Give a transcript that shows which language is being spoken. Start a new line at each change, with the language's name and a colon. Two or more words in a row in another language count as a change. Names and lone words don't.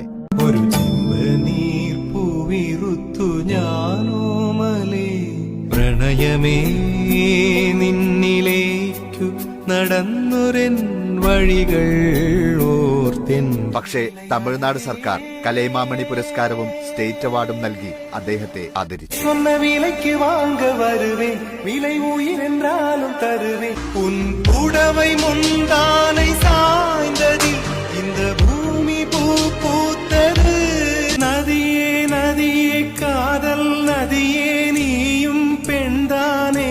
Malayalam: ഒരു ചെമ്പനീർ പൂവിറുത്തു ഞാനോമലേ, പ്രണയമേ നിന്നിലേക്കു നടന്നൊരൻ വഴികൾ ഓർത്തിൻ. പക്ഷേ തമിഴ്നാട് സർക്കാർ കലൈമാമണി പുരസ്കാരവും സ്റ്റേറ്റ് അവാർഡും നൽകി അദ്ദേഹത്തെ ആദരിച്ചു.
Tamil: சொன்ன விலைக்கு வாங்க வருவேன், விலை உயிர் என்றாலும் தருவேன். உன் புடவை முந்தானை சாய்ந்ததில் இந்த பூமி பூ பூத்தது. நதியே நதியே காதல் நதியே, நீயும் பெண்தானே.